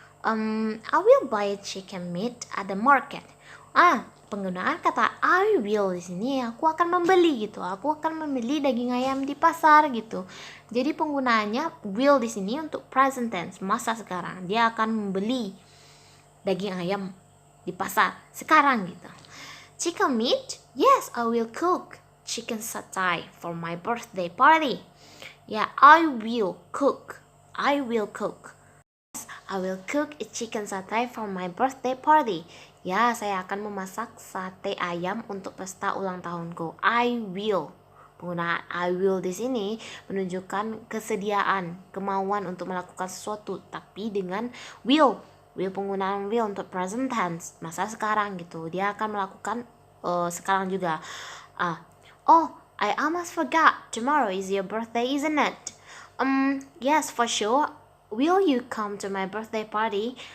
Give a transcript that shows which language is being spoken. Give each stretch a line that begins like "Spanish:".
English: I will buy a chicken meat at the market."
Indonesian: Penggunaan kata I will di sini, aku akan membeli gitu. Aku akan membeli daging ayam di pasar gitu. Jadi penggunaannya will di sini untuk present tense, masa sekarang. Dia akan membeli daging ayam di pasar sekarang gitu.
English: Chicken meat? Yes, I will cook chicken satay for my birthday party. Ya, I will cook. I will cook. I will cook a chicken satay for my birthday party.
Indonesian: Ya, saya akan memasak sate ayam untuk pesta ulang tahunku.
English: I will.
Indonesian: Penggunaan I will di sini menunjukkan kesediaan, kemauan untuk melakukan sesuatu, tapi dengan will. Will, penggunaan will untuk present tense, masa sekarang gitu. Dia akan melakukan sekarang juga.
English: Oh, I almost forgot. Tomorrow is your birthday, isn't it? Yes, for sure. Will you come to my birthday party?